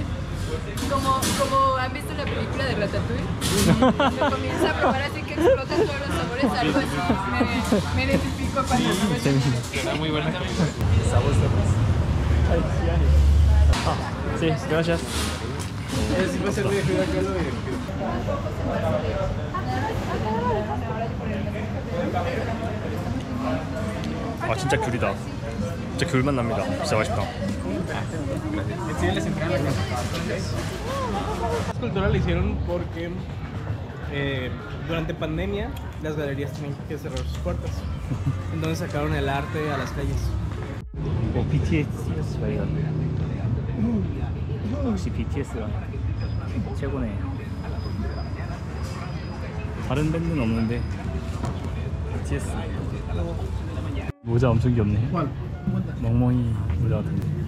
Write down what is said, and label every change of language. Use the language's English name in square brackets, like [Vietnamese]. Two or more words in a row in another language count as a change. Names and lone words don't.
[Spanish] Como han visto la película de Ratatouille, que comienza a probar así que explotan todos los sabores, algo así. Me identifico cuando lo ves. Está muy buena. Sabor. Ay, sí, gracias. Sí, va a ser muy divertido acá lo divertido. [Korean] 아 진짜 귤이다. 진짜 귤맛 납니다. 진짜 맛있다. [Spanish] Sí, les entregan la casa. Esta cultura la hicieron porque durante pandemia las galerías tenían que cerrar sus puertas. Entonces sacaron el arte a las calles. [Korean] 뭐 BTS가 이건데. 역시 BTS가 최고네. 다른 밴드는 없는데 BTS. 모자 엄청 귀엽네. 멍멍이 모자 같은데.